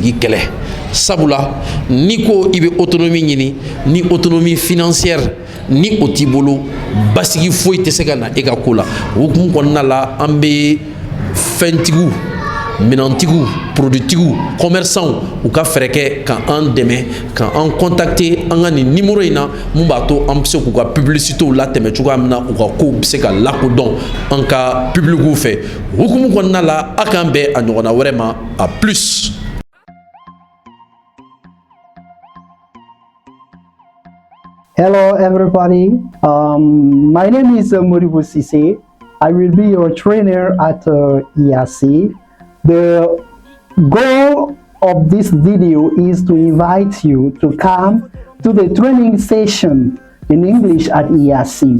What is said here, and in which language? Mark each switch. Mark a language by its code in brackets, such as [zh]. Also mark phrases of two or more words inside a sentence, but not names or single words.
[bm] tigi kɛlɛ sabula ni ko i bɛ autonomie ɲini ni [fr] autonomie financière [bm] ni o t'i bolo basigi foyi tɛ se ka na e ka ko la hukumu kɔnɔna la an bɛ fɛntigiw minantigiw productigiw commerçants u ka fɛrɛ kɛ ka an dɛmɛ ka an contacter an ka nin numéro in na mun b'a to an bɛ se k'u ka publicitéw latɛmɛ cogoya min na u ka kow bɛ se ka lakodɔn an ka publiciw fɛ hukumu kɔnɔna la a k'an bɛn a ɲɔgɔnna wɛrɛ ma a plus. [en] Hello everybody, my name is Moribo Sise. I will be your trainer at EAC. The goal of this video is to invite you to come to the training session in English at EAC.